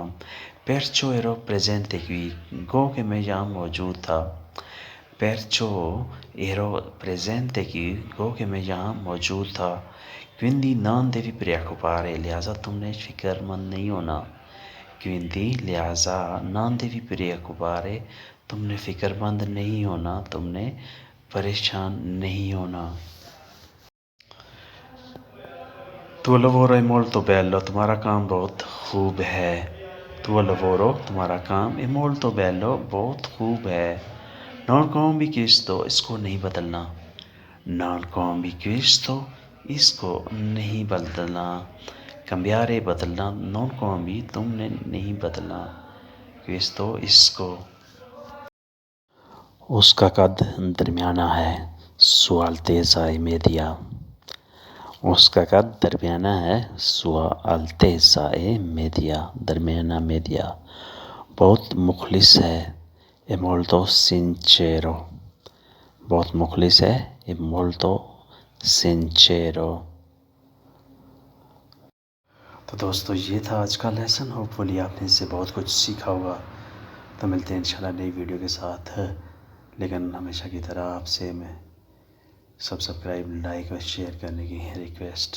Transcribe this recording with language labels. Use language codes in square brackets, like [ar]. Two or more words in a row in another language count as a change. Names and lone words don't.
[it] Perciò ero presente qui، [ur] گو کہ میں یہاں موجود تھا۔ [it] Perciò ero presente qui، [ur] گو کہ میں یہاں موجود تھا۔ [it] Quindi non devi preoccupare، [ur] لہٰذا تم نے فکر مند نہیں ہونا۔ [it] Quindi لہٰذا non devi preoccupare، [ur] تم نے فکر مند نہیں ہونا، تم نے پریشان نہیں ہونا۔ [it] Tuo lavoro è molto bello، [ur] تمہارا کام بہت خوب ہے۔ [it] tuo lavoro, [ur] تمہارا کام, [it] è molto bello, [ur] بہت خوب ہے. [it] non cambi questo, [ur] اس کو نہیں بدلنا. [it] non cambi questo, [ur] اس کو نہیں بدلنا. cambiare بدلنا, [it] non cambi [ur] تم نے نہیں بدلنا, questo اس کو. اس کا قد درمیانہ ہے, [it] sua altezza è media. [ur] اس کا قد درمیانہ ہے, [it] sua altezza è media, [ur] درمیانہ media. بہت مخلص ہے, [it] è molto sincero. [ur] بہت مخلص ہے, [it] è molto sincero. [ur] تو دوستو یہ تھا آج کا لیسن. ہوپفلی آپ نے اس سے بہت کچھ سیکھا ہوگا. تو ملتے ہیں انشاءاللہ نئی ویڈیو کے ساتھ. لیکن ہمیشہ کی طرح آپ سے میں سبسکرائب, لائک اور شیئر کرنے کی ریکویسٹ.